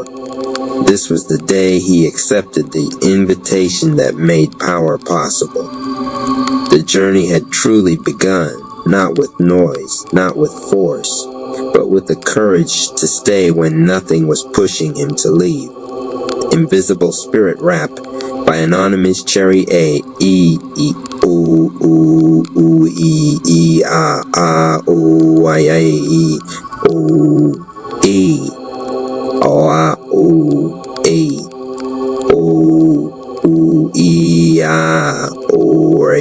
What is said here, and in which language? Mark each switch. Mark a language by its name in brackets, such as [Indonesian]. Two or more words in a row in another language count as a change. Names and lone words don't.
[English] This was the day he accepted the invitation that made power possible. The journey had truly begun, not with noise, not with force, but with the courage to stay when nothing was pushing him to leave. Invisible Spirit Rap by Anonymous Cherry A. E. E. O. O. O. E. E. A. A. O. I. I. E. O. E. O. A. O. A. O. O. E. A. O. A.